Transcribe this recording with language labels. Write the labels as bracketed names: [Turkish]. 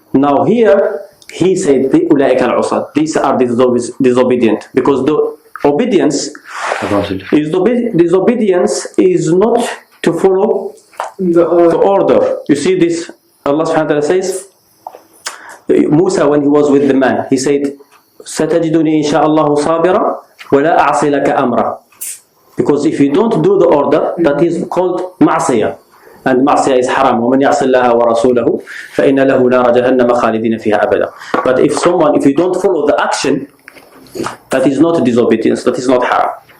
[English] Now here he said, these are disobedient, because the obedience disobedience is not to follow the order. You see this, Allah subhanahu wa ta'ala says, Musa, when he was with the man, he said, [Arabic] ستجدني إن شاء الله صابرا ولا أعصي لك أمرا. [English] Because if you don't do the order, that is called معصية, and معصية is haram. [Arabic] ومن يعص الله ورسوله فإن له نار جهنم خالدين فيها أبدا. [English] But if you don't follow the action, that is not disobedience, that is not haram.